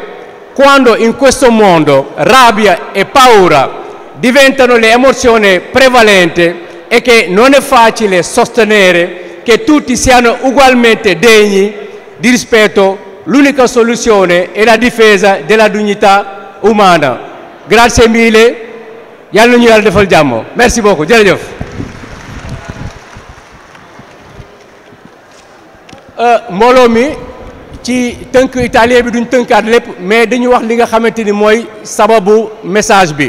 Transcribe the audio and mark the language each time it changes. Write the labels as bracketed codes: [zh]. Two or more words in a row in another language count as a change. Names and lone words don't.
[it] Quando in questo mondo rabbia e paura diventano le emozioni prevalenti e che non è facile sostenere che tutti siano ugualmente degni di rispetto, l'unica soluzione è la difesa della dignità umana. Grazie mille, [wo] yàlla na ñu yàlla defal jàmm. [fr] Merci beaucoup, [wo] jërëjëf. Mbooloo mi ci tënk italien bi duñ tënkaat lépp, mais dañu wax li nga xamante ni mooy sababu message bi.